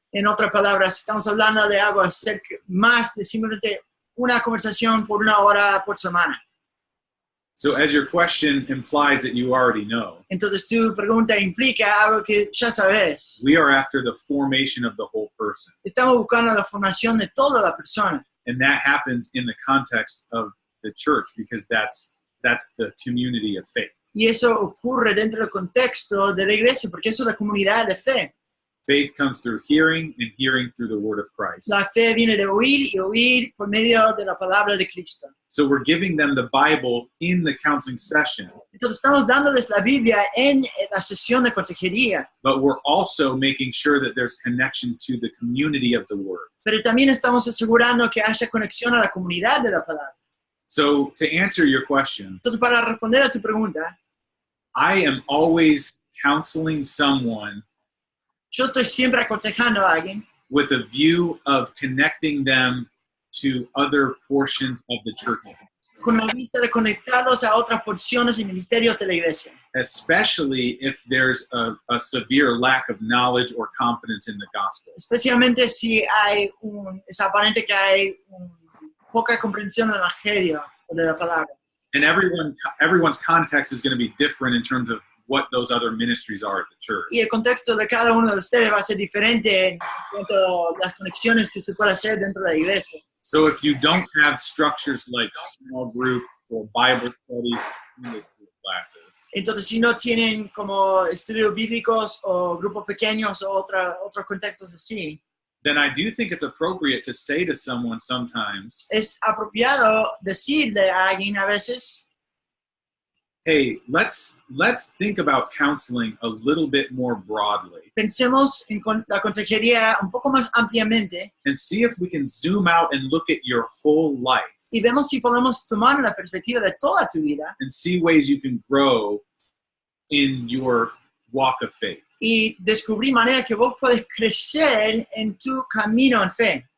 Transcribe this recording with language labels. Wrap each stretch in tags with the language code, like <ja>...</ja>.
<es>En otras palabras, estamos hablando de algo acerca más de simplemente una conversación por 1 hora por semana.</es> <en>So as your question implies that you already know,</en> <es>Entonces tu pregunta implica algo que ya sabes.</es> <en>we are after the formation of the whole person.</en> <es>Estamos buscando la formación de toda la persona.</es> <en>And that happens in the context of the church because that's the community of faith.</en> <es>Y eso ocurre dentro del contexto de la iglesia, porque eso es la comunidad de fe.</es> <en>Faith comes through hearing and hearing through the word of Christ.</en> <es>La fe viene de oír y oír por medio de la palabra de Cristo.</es> <en>So we're giving them the Bible in the counseling session,</en> <es>Entonces estamos dándoles la Biblia en la sesión de consejería,</es> <en>but we're also making sure that there's connection to the community of the word.</en> <es>pero también estamos asegurando que haya conexión a la comunidad de la palabra.</es> <en>So to answer your question,</en> <es>Entonces, para responder a tu pregunta,</es> <en>I am always counseling someone</en> <es>yo estoy siempre aconsejando a alguien</es> <en>with a view of connecting them to other portions of the church,</en> <es>con la vista de conectarlos a otras porciones y ministerios de la iglesia,</es> <en>especially if there's a severe lack of knowledge or confidence in the gospel.</en> <es>especialmente si es aparente que hay poca comprensión del evangelio o de la palabra.</es> <en>And everyone's context is going to be different in terms of what those other ministries are at the church.</en> <es>Y el contexto de cada uno de ustedes va a ser diferente en cuanto a las conexiones que se puede hacer dentro de la iglesia.</es> <en>So if you don't have structures like small group or Bible studies, Sunday school classes,</en> <es>Entonces, si no tienen como estudios bíblicos o grupos pequeños o otros contextos así,</es> <en>then I do think it's appropriate to say to someone sometimes,</en> <es>es apropiado decirle a alguien a veces,</es> <en>hey, let's think about counseling a little bit more broadly</en> <es>pensemos en la consejería un poco más ampliamente</es> <en>and see if we can zoom out and look at your whole life</en> <es>y vemos si podemos tomar la perspectiva de toda tu vida</es> <en>and see ways you can grow in your walk of faith.</en> <es>y descubrir manera que vos podés crecer en tu camino en fe.</es>